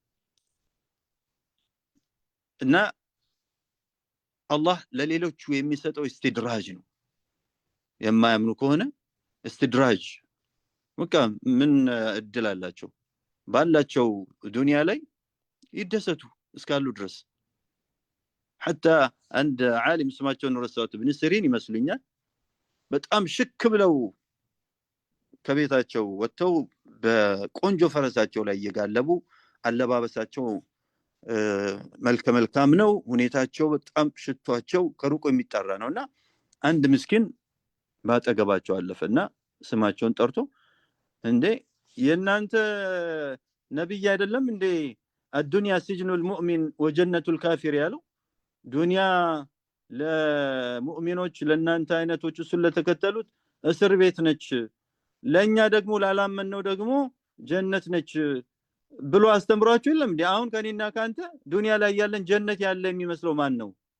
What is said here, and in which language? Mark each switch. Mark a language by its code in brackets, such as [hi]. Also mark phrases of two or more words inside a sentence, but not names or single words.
[am] እና አላህ ለሌሎቹ የሚሰጠው استدراج ነው የማያምኑ ከሆነ استدراج በቃ ምን እድል አላቸው ባላቸው ዱንያ ላይ ይደሰቱ እስካሉ ድረስ [ar] حتى عند عالم [am] ስማቸውን ረሳሁት ኢብኑ ሲሪን ይመስሉኛል በጣም ሽክ ብለው ከቤታቸው ወጥተው በቆንጆ ፈረሳቸው ላይ እየጋለቡ አለባበሳቸው መልከ መልካም ነው ሁኔታቸው በጣም ሽቷቸው ከሩቅ የሚጣራ ነውና አንድ ምስኪን ባጠገባቸው አለፈና ስማቸውን ጠርቶ እንዴ የናንተ ነብይ አይደለም እንዴ [ar] الدنيا سجن المؤمن وجنة الكافر [am] ያለው ዱንያ ለሙእሚኖች ለናንተ አይነቶች ስለተከተሉት እስር ቤት ነች ለኛ ደግሞ ላላመነው ደግሞ ጀነት ነች ብሎ አስተምሯችሁ የለም እንዴ አሁን ከኔና ካንተ ዱንያ ላይ ያለን ጀነት ያለ የሚመስለው ማን ነው